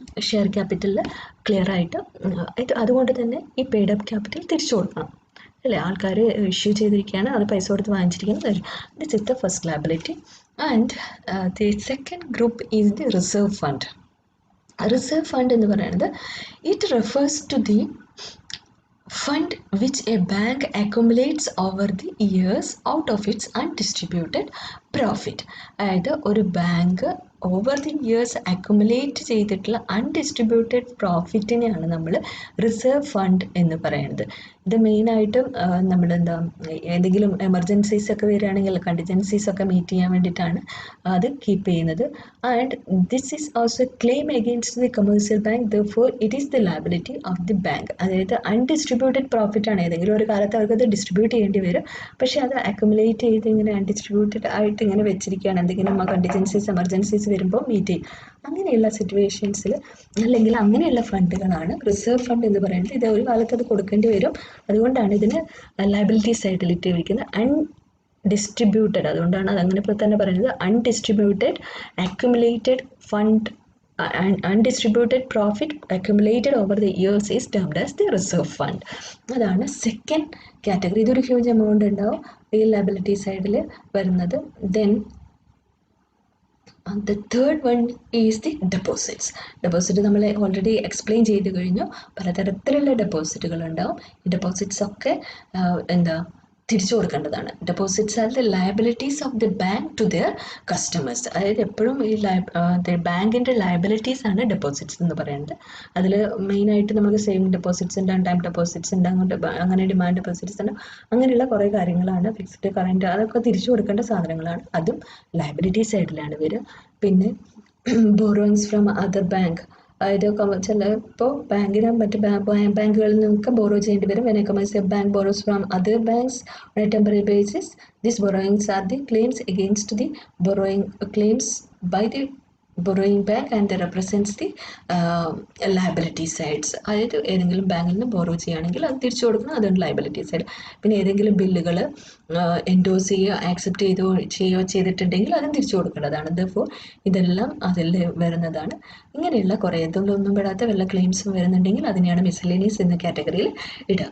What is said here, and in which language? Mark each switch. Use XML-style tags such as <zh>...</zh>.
<ml>Share ക്യാപിറ്റലിൽ clear ആയിട്ട് അതുകൊണ്ട് തന്നെ ഈ പെയ്ഡ് അപ്പ് ക്യാപിറ്റൽ തിരിച്ചു കൊടുക്കണം അല്ലേ. ആൾക്കാർ ഇഷ്യൂ ചെയ്തിരിക്കുകയാണ്, അത് പൈസ കൊടുത്ത് വാങ്ങിച്ചിരിക്കുന്നത്.</ml> <en>This is the first liability. And the second group is the reserve fund.</en> <ml>Reserve fund എന്ന് പറയുന്നത്</ml> <en>It refers to the fund which a bank accumulates over the years out of its undistributed profit.</en> <ml>അതായത് ഒരു bank over the years accumulate ചെയ്തിട്ടുള്ള undistributed പ്രോഫിറ്റിനെയാണ് നമ്മൾ reserve fund എന്ന് പറയുന്നത്. ഇത് മെയിനായിട്ടും നമ്മളെന്താ ഏതെങ്കിലും എമർജൻസീസ് ഒക്കെ വരികയാണെങ്കിൽ കണ്ടിജൻസീസ് ഒക്കെ മീറ്റ് ചെയ്യാൻ വേണ്ടിയിട്ടാണ് അത് കീപ്പ് ചെയ്യുന്നത്.</ml> <en>And this is also claim against the commercial bank, therefore it is the liability of the bank.</en> <ml>അതായത് അൺഡിസ്ട്രിബ്യൂട്ടഡ് പ്രോഫിറ്റ് ആണ്, ഏതെങ്കിലും ഒരു കാലത്ത് അവർക്കത് ഡിസ്ട്രിബ്യൂട്ട് ചെയ്യേണ്ടി വരും, പക്ഷേ അത് അക്യുമുലേറ്റ് ചെയ്ത് ഇങ്ങനെ അൺഡിസ്ട്രിബ്യൂട്ടഡ് ആയിട്ട് ഇങ്ങനെ വെച്ചിരിക്കുകയാണ്. എന്തെങ്കിലും കണ്ടിജൻസീസ് എമർജൻസീസ് വരുമ്പോൾ മീറ്റ് ചെയ്യും. അങ്ങനെയുള്ള സിറ്റുവേഷൻസിൽ അല്ലെങ്കിൽ അങ്ങനെയുള്ള ഫണ്ടുകളാണ് റിസർവ് ഫണ്ട് എന്ന് പറയുന്നത്. ഇത് ഒരു കാലത്ത് അത് കൊടുക്കേണ്ടി വരും, അതുകൊണ്ടാണ് ഇതിന് ലയബിലിറ്റി സൈഡിൽ ഇട്ട് വയ്ക്കുന്നത് അൺഡിസ്ട്രിബ്യൂട്ടഡ്. അതുകൊണ്ടാണ് അതങ്ങനെ ഇപ്പോൾ തന്നെ പറയുന്നത് undistributed accumulated fund,</ml> <en>undistributed profit accumulated over the years is termed as the reserve fund.</en> <ml>അതാണ് സെക്കൻഡ് കാറ്റഗറി. ഇതൊരു ഹ്യൂജ് എമൗണ്ട് ഉണ്ടാവും ഈ ലയബിലിറ്റി സൈഡിൽ വരുന്നത്.</ml> <en>Then the third one is the deposits.</en> <ml>Deposit നമ്മൾ ഓൾറെഡി എക്സ്പ്ലെയിൻ ചെയ്ത് കഴിഞ്ഞു. പലതരത്തിലുള്ള ഡെപ്പോസിറ്റുകൾ ഉണ്ടാവും. ഈ ഡെപ്പോസിറ്റ്സ് ഒക്കെ എന്താ തിരിച്ചു കൊടുക്കേണ്ടതാണ്.</ml> <en>Deposits are the liabilities of the bank to their customers.</en> <ml>അതായത് എപ്പോഴും ഈ ബാങ്കിൻ്റെ ലയബിലിറ്റീസ് ആണ് ഡെപ്പോസിറ്റ്സ് എന്ന് പറയുന്നത്. അതിൽ മെയിനായിട്ട് നമുക്ക് സേവിങ് ഡെപ്പോസിറ്റ്സ് ഉണ്ട്, ടൈം ഡെപ്പോസിറ്റ്സ് ഉണ്ട്, അങ്ങനെ ഡിമാൻഡ് ഡെപ്പോസിറ്റ്സ് ഉണ്ട്, അങ്ങനെയുള്ള കുറേ കാര്യങ്ങളാണ്. ഫിക്സ്ഡ് കറൻറ്റ് അതൊക്കെ തിരിച്ചു കൊടുക്കേണ്ട സാധനങ്ങളാണ്. അതും ലയബിലിറ്റി സൈഡിലാണ് വരിക. പിന്നെ</ml> <en>borrowings from other bank,</en> <ml>അതായത് ചിലപ്പോൾ ബാങ്കിന് മറ്റ് ബാങ്കുകളിൽ നിന്നൊക്കെ ബോറോ ചെയ്യേണ്ടി വരും.</ml> <en>when a commercial bank borrows from other banks on a temporary basis, these borrowings are the claims against the borrowing claims by the borrowing bank and that represents the liability sides.</en> <ml>അതായത് ഏതെങ്കിലും ബാങ്കിൽ നിന്ന് borrow ചെയ്യുകയാണെങ്കിൽ അത് തിരിച്ചു കൊടുക്കണം, അതുകൊണ്ട് liability side. പിന്നെ ഏതെങ്കിലും ബില്ലുകൾ എൻഡോസ് ചെയ്യുകയോ ആക്സെപ്റ്റ് ചെയ്തിട്ടുണ്ടെങ്കിൽ അതും തിരിച്ചു കൊടുക്കേണ്ടതാണ്. ദെർഫോർ ഇതെല്ലാം അതിൽ വരുന്നതാണ്. ഇങ്ങനെയുള്ള കുറേ ഇതൊന്നും പെടാത്ത വല്ല ക്ലെയിംസും വരുന്നുണ്ടെങ്കിൽ അതിനെയാണ് മിസ്സലേനിയസ് എന്ന കാറ്റഗറിയിൽ ഇടുക.</ml>